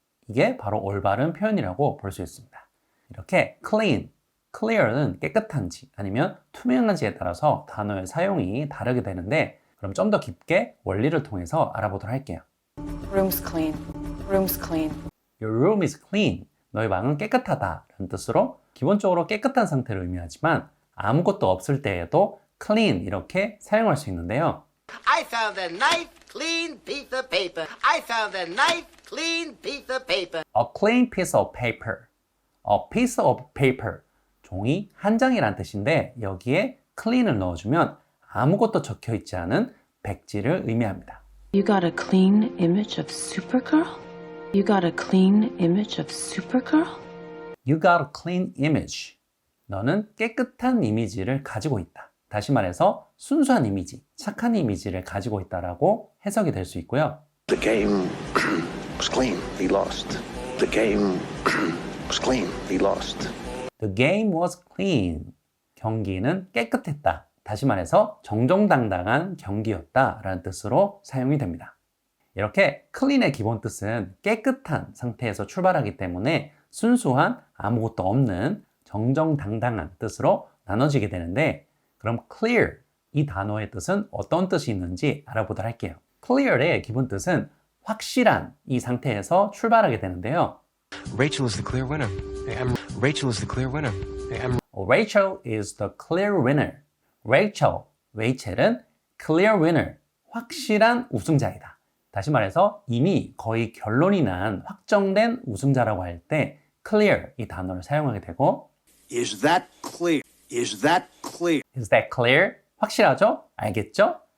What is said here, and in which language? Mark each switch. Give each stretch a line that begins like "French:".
Korean: 이게 바로 올바른 표현이라고 볼 수 있습니다. 이렇게 clean, clear는 깨끗한지 아니면 투명한지에 따라서 단어의 사용이 다르게 되는데 그럼 좀 더 깊게 원리를 통해서 알아보도록 할게요.
English: Room's clean. Room's clean. Your room is clean.
Korean: 너의 방은 깨끗하다 라는 뜻으로 기본적으로 깨끗한 상태를 의미하지만 아무것도 없을 때에도 clean 이렇게 사용할 수 있는데요.
English: I found a nice clean piece of paper. I found a nice clean piece of paper. A clean piece of paper. A piece of paper.
Korean: 종이 한 장이란 뜻인데 여기에 clean을 넣어주면 아무것도 적혀 있지 않은 백지를 의미합니다.
English: You got a clean image of Supergirl? You got a clean image of Supergirl? You got a clean image.
Korean: 너는 깨끗한 이미지를 가지고 있다. 다시 말해서 순수한 이미지, 착한 이미지를 가지고 있다라고 해석이 될 수 있고요.
English: The game was clean. He lost. The game was clean. He lost. The game was clean.
Korean: 경기는 깨끗했다. 다시 말해서 정정당당한 경기였다 라는 뜻으로 사용이 됩니다. 이렇게 clean의 기본 뜻은 깨끗한 상태에서 출발하기 때문에 순수한 아무것도 없는 정정당당한 뜻으로 나눠지게 되는데 그럼 clear 이 단어의 뜻은 어떤 뜻이 있는지 알아보도록 할게요. clear의 기본 뜻은 확실한 이 상태에서 출발하게 되는데요.
English: Rachel is the clear winner. Rachel is the clear winner. Rachel is the clear winner.
Korean: 레이첼은 clear winner, 확실한 우승자이다. 다시 말해서 이미 거의 결론이 난 확정된 우승자라고 할 때 clear 이 단어를 사용하게 되고
English: Is that clear? Is that clear? Is that clear?
Korean: 확실하죠? 알겠죠?